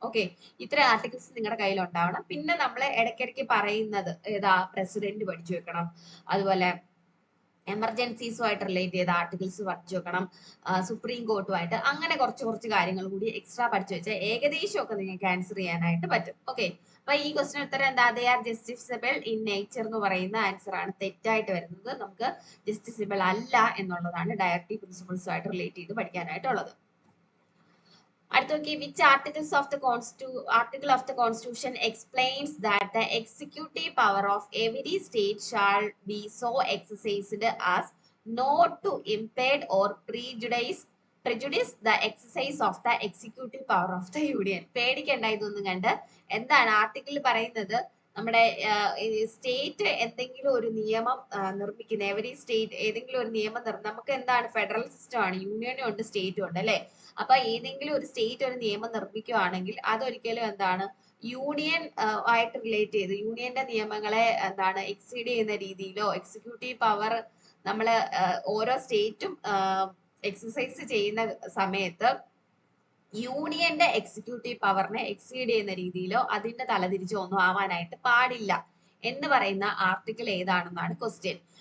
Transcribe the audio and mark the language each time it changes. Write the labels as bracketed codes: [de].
[ml] Okay, ഇത്ര articles നിങ്ങളുടെ കയ്യിൽ ഉണ്ടാവണം. പിന്നെ നമ്മൾ ഇടയ്ക്കിടയ്ക്ക് പറയുന്നത് ഏതാ, പ്രസിഡന്റ് പഠിച്ചു വെക്കണം, അതുപോലെ എമർജൻസീസുമായിട്ട് റിലേറ്റ് ചെയ്ത ആർട്ടിക്കിൾസ് പഠിച്ചു വെക്കണം, സുപ്രീം കോർട്ടുമായിട്ട്, അങ്ങനെ കുറച്ച് കാര്യങ്ങൾ കൂടി എക്സ്ട്രാ പഠിച്ചു വെച്ചാൽ ഏകദേശം ഒക്കെ നിങ്ങൾക്ക് ആൻസർ ചെയ്യാനായിട്ട് പറ്റും. ഓക്കെ, അപ്പൊ ഈ ക്വസ്റ്റ്യൻ ഉത്തരം എന്താ, ദേ ആർ ജസ്റ്റിസബിൾ ഇൻ നേച്ചർ എന്ന് പറയുന്ന ആൻസർ ആണ് തെറ്റായിട്ട് വരുന്നത്. നമുക്ക് ജസ്റ്റിസബിൾ അല്ല എന്നുള്ളതാണ് ഡയറക്റ്റീവ് പ്രിൻസിപ്പിൾസുമായിട്ട് റിലേറ്റ് ചെയ്ത് പഠിക്കാനായിട്ടുള്ളത്. [en] അടുത്ത നോക്കി, which article of the constitution explains that the executive power of every state shall be so exercised as not to impede or prejudice the exercise of the executive power of the union. [ml] പേടിക്കണ്ട ഇതൊന്നും കണ്ട്. എന്താണ് article പറയുന്നത്, നമ്മുടെ state എന്തെങ്കിലും ഒരു നിയമം നിർമ്മിക്കുന്ന, എവരി സ്റ്റേറ്റ് ഏതെങ്കിലും ഒരു നിയമം നമുക്ക് എന്താണ് ഫെഡറൽ സിസ്റ്റം ആണ്, യൂണിയനും ഉണ്ട് സ്റ്റേറ്റും ഉണ്ട് അല്ലെ. അപ്പൊ ഏതെങ്കിലും ഒരു സ്റ്റേറ്റ് ഒരു നിയമം നിർമ്മിക്കുകയാണെങ്കിൽ അതൊരിക്കലും എന്താണ് യൂണിയൻ ആയിട്ട് റിലേറ്റ് ചെയ്ത് യൂണിയന്റെ നിയമങ്ങളെ എന്താണ് എക്സീഡ് ചെയ്യുന്ന രീതിയിലോ, എക്സിക്യൂട്ടീവ് പവർ നമ്മള് ഓരോ സ്റ്റേറ്റും എക്സസൈസ് ചെയ്യുന്ന സമയത്ത് യൂണിയന്റെ എക്സിക്യൂട്ടീവ് പവറിനെ എക്സീഡ് ചെയ്യുന്ന രീതിയിലോ അതിന്റെ തലതിരിച്ചോ ഒന്നും ആവാനായിട്ട് പാടില്ല എന്ന് പറയുന്ന ആർട്ടിക്കിൾ ഏതാണെന്നാണ് ക്വസ്റ്റ്യൻ.